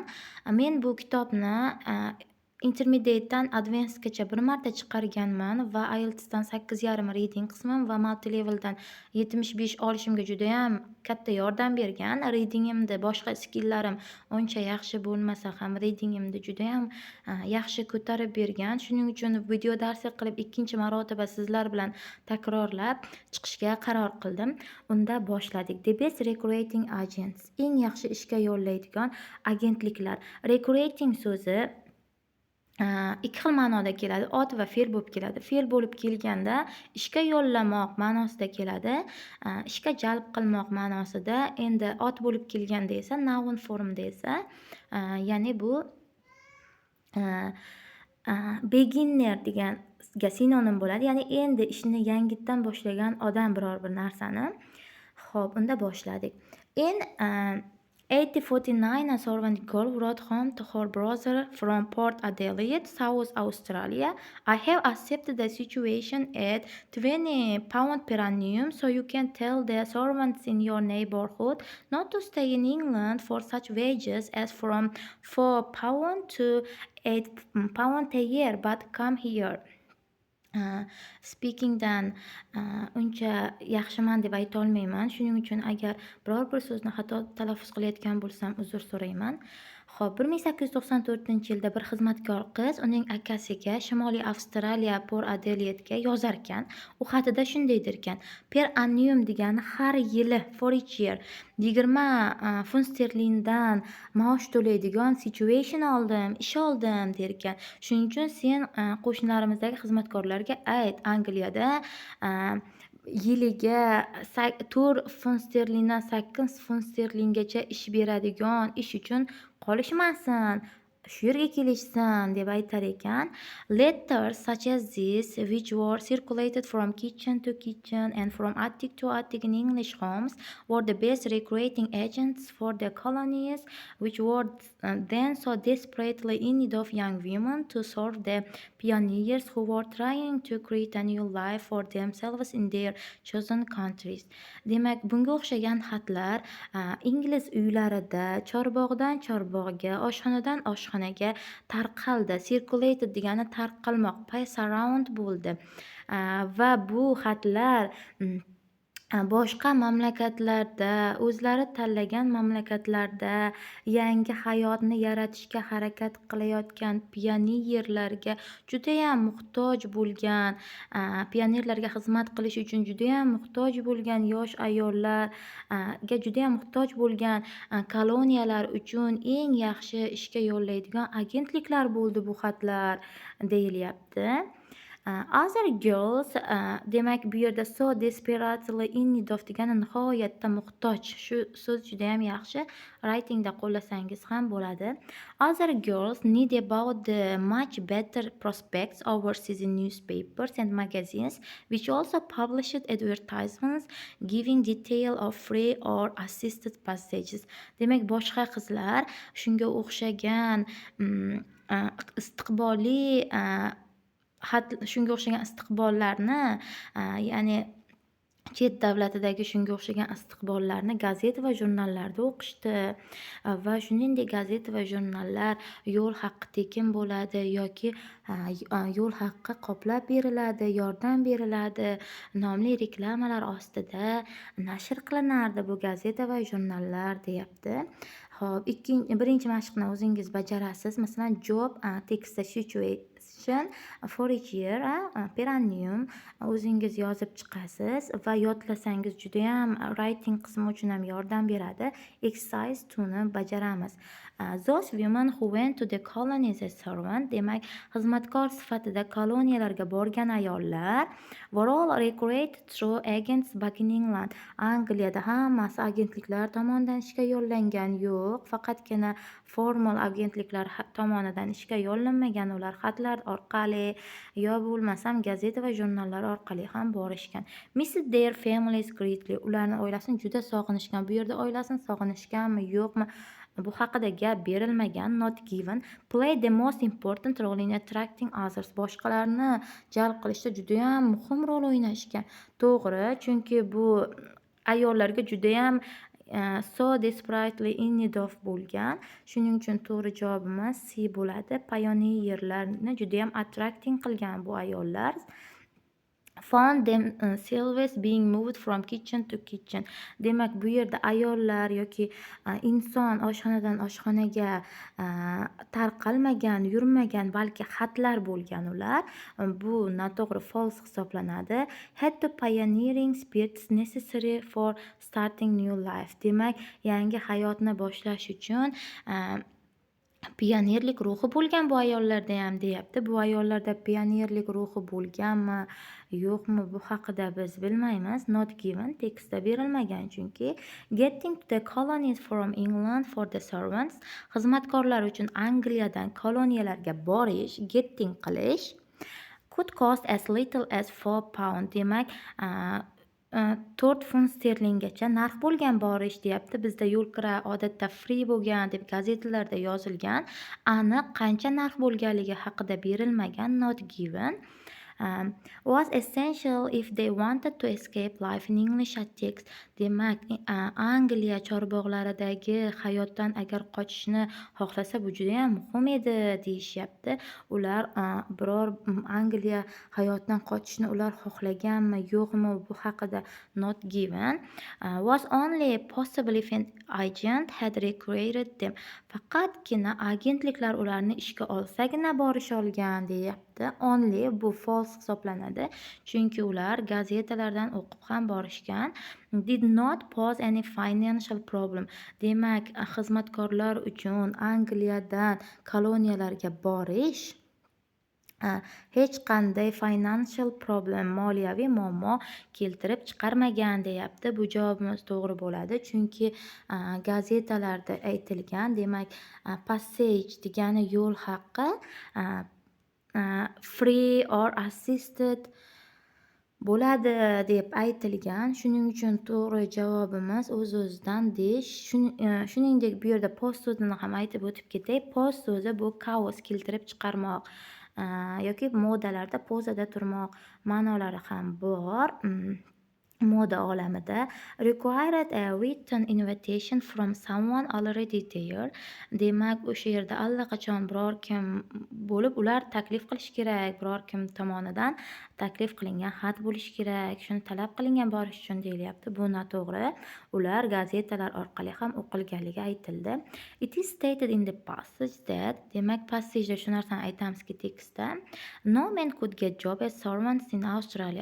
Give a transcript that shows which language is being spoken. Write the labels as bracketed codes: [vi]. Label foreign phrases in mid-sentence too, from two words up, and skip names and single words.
[uz] Men bu kitobni Intermediate'dan Advancedgacha bir marta chiqarganman va IELTS'dan 8,5 reading qismim va Multilevel'dan 75 olishimga judayam katta yordam bergan. Readingimda boshqa skilllarim uncha yaxshi bo'lmasa ham readingimni judayam yaxshi ko'tarib bergan. Shuning uchun video darslik qilib ikkinchi marotaba sizlar bilan takrorlab chiqishga qaror qildim. Unda boshladik. [en] The best recruiting agents, [uz] eng yaxshi ishga yo'llaydigan agentliklar. Recruiting so'zi ikki xil ma'noda keladi. Ot va fe'l bo'lib keladi. Fe'l bo'lib kelganda ishga yo'llamoq ma'nosida keladi. Ishga jalb qilmoq ma'nosida. Endi ot bo'lib kelganda esa noun formda esa, ya'ni bu beginner deganga sinonim bo'ladi. Ya'ni endi ishni yangitdan boshlagan odam biror bir narsani. Xo'p, unda boshladik. [en] In 1849, a servant girl wrote home to her brother from Port Adelaide, South Australia. I have accepted the situation at £20 per annum, so you can tell the servants in your neighborhood not to stay in England for such wages as from £4 to £8 a year, but come here. [uz] Speakingdan uncha yaxshiman deb ayta olmayman. Shuning uchun agar biror bir so'zni xato talaffuz qilayotgan bo'lsam uzr so'rayman. Xo'p, 1894-yilda bir xizmatkor qiz uning akasiga Shimoliy Avstraliya Port Adelaide'ga yozar ekan. U xatida shunday der ekan: [en] per annum [uz] degani har yili, [en] for each year [uz] 20 funt sterlingdan maosh to'laydigan situation oldim, ish oldim der ekan. Shuning uchun sen qo'shnilarimizdagi xizmatkorlarga ayt, Angliyada yiliga 4 funt sterlingdan 8 funt sterlinggacha ish beradigan ish uchun qolishmasin, shu yerga kelishsin deb aytar ekan. [en] Letters such as this, which were circulated from kitchen to kitchen and from attic to attic in English homes, were the best recruiting agents for the colonies, which were then so desperately in need of young women to serve the pioneers who were trying to create a new life for themselves in their chosen countries. [uz] Demak, bunga o'xshagan xatlar ingliz uylarida chorbog'dan chorbog'ga, oshxonadan oshxonaga tarqaldi. Circulated degani tarqalmoq, [en] pass around bo'ldi. [uz] Va bu xatlar boshqa mamlakatlarda, o'zlari tanlagan mamlakatlarda yangi hayotni yaratishga harakat qilayotgan pionerlarga judayam muhtoj bo'lgan, pionerlarga xizmat qilish uchun judayam muhtoj bo'lgan yosh ayollarga judayam muhtoj bo'lgan koloniyalar uchun eng yaxshi ishga yo'llaydigan agentliklar bo'ldi bu xatlar deyilyapti. [en] Other girls, [uz] demak bu yerda [en] so desperately in need of [uz] degani nihoyatda muhtoj. Shu so'z juda ham yaxshi. Writingda qo'llasangiz ham bo'ladi. [en] Other girls need about the much better prospects overseas in newspapers and magazines, which also published advertisements giving detail of free or assisted passages. [uz] Demak, boshqa qizlar shunga o'xshagan istiqbolli shunga o'xshagan istiqbollarni, ya'ni chet davlatidagi shunga o'xshagan istiqbollarni gazeta va jurnallarda o'qishdi va shuningdek gazeta va jurnallar yo'l haqqi tekin bo'ladi yoki yo'l haqqi qoplab beriladi, yordam beriladi nomli reklamalar ostida nashr qilinardi bu gazeta va jurnallar deyapti. Xo'p, birinchi mashqni o'zingiz bajarasiz. Masalan, job tekstda [en] situation for each year per annum [uz] o'zingiz yozib chiqasiz va yodlasangiz juda ham writing qismi uchun ham yordam beradi. Exercise 2ni bajaramiz. [en] Those women who went to the colonies as servant, [uz] demak xizmatkor sifatida koloniyalarga borgan ayollar [en] were all recruited through agents back in England. [uz] Angliyada hammasi agentliklar tomonidan ishga yo'llangan yo'q, faqatgina formal agentliklar tomonidan ishga yo'llanmagan. Ular xatlar orqali yo bo'lmasam gazeta va jurnallar orqali ham borishgan. [en] Missed their families greatly. [uz] Ularni oilasini juda sog'inishgan. Bu yerda oilasini sog'inishganmi, yo'qmi? Bu haqida gap berilmagan. [en] Not given. Play the most important role in attracting others. [uz] Boshqalarni jalb qilishda judayam muhim rol o'ynashgan. To'g'ri, chunki bu ayollarga judayam [en] so desperately in need of [uz] bo'lgan. Shuning uchun to'g'ri javobimiz C bo'ladi. Pioneerlarni judayam attracting qilgan bu ayollar. [en] Found themselves being moved from kitchen to kitchen. [uz] Demak, bu yerda ayollar yoki inson oshxonadan oshxonaga tarqalmagan, yurmagan, balki xatlar bo'lgan ular. Bu noto'g'ri false hisoblanadi. [en] Had the pioneering spirits necessary for starting new life. [uz] Demak, yangi hayotni boshlash uchun pionerlik ruhi bo'lgan bu ayollarda ham deyapti. Bu ayollarda pionerlik ruhi bo'lganmi, yo'qmi, bu haqida biz bilmaymiz. [en] Not given [uz] tekstda berilmagan chunki. [en] Getting to the colonies from England for the servants. [uz] Xizmatkorlar uchun Angliyadan koloniyalarga borish, getting qilish [en] could cost as little as £4. [uz] Demak, 4 funt sterlinggacha narx bo'lgan borish deyapti. Bizda yo'l kira odatda free bo'lgan deb gazetalarda yozilgan. Aniq qancha narx bo'lganligi haqida berilmagan. [en] Not given. Was essential if they wanted to escape life in English attacks. [uz] Demak, Angliya chorbog'laridagi hayotdan agar qochishni xohlasa, bu juda ham muhim edi deyishyapti. Ular biror Angliya hayotdan qochishni ular xohlaganmi, yo'qmi, bu haqida [en] not given. Was only possible if an agent had recruited them. [uz] Faqatgina agentliklar ularni ishga olsagina borish olgan deyapti. Only bu false hisoblanadi, chunki ular gazetalardan o'qib ham borishgan. [en] Did not pose any financial problem. [uz] Demak, xizmatkorlar uchun Angliyadan koloniyalarga borish hech qanday [en] financial problem, [uz] moliyaviy muammo keltirib chiqarmagan deyapti. Bu javobimiz to'g'ri bo'ladi, chunki gazetalarda aytilgan. Demak, passage degani yo'l haqqi, [en] free or assisted [uz] bo'ladi deb aytilgan. Shuning uchun to'g'ri javobimiz o'z-o'zidan dish. Shuningdek, bu yerda post so'zini ham aytib o'tib ketay. Post so'zi bu chaos, keltirib chiqarmoq yoki modalarda pozada turmoq ma'nolari ham bor. Moda olamida. [en] Required a written invitation from someone already there. [uz] Demak, o'sha yerda allaqachon biror kim bo'lib, ular taklif qilish kerak, biror kim tomonidan taklif qilingan xat bo'lishi kerak. Shuni talab qilingan borish uchun deyilyapti. Bu noto'g'ri. Ular gazetalar orqali ham o'qilganligi aytildi. [en] It is stated in the passage that, [uz] demak, passageda shu narsani aytamizki tekstda, [en] no man could get job as servants in Australia.